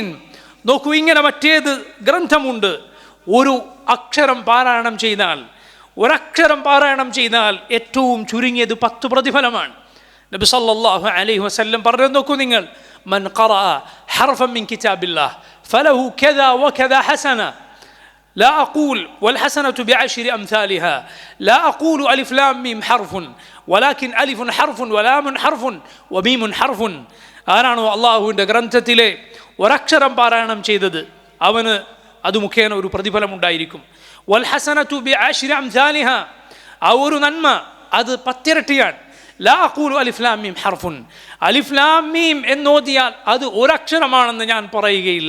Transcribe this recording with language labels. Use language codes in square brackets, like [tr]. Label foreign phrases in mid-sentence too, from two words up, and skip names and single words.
[ml] നോക്കൂ, ഇങ്ങനെ മറ്റേത് ഗ്രന്ഥമുണ്ട്, ഒരു അക്ഷരം പാരായണം ചെയ്താൽ, ഒരക്ഷരം പാരായണം ചെയ്താൽ ഏറ്റവും ചുരുങ്ങിയത് 10 പ്രതിഫലമാണ്. [ar] نبي صلى الله عليه وسلم [ml] പറഞ്ഞു, നോക്കൂ നിങ്ങൾ, [ar] من قرأ حرفا من كتاب الله فله كذا وكذا حسنة لا أقول والحسنة بعشر أمثالها لا أقول ألف لام ميم حرف ولكن ألف حرف ولام حرف وميم حرف. [ml] ആരാണോ അള്ളാഹുവിൻ്റെ ഗ്രന്ഥത്തിലെ ഒരക്ഷരം പാരായണം ചെയ്തത്, അവന് അത് മുഖേന ഒരു പ്രതിഫലം ഉണ്ടായിരിക്കും. [ar] والحسنة بعشر أمثالها, [ml] ആ ഒരു നന്മ അത് 10 ഇരട്ടിയാണ്. [ar] لا أقول ألف لام ميم حرف, ألف لام ميم [ml] എന്നോദിയാൽ അത് ഒരക്ഷരമാണെന്ന് ഞാൻ പറയുകയില്ല.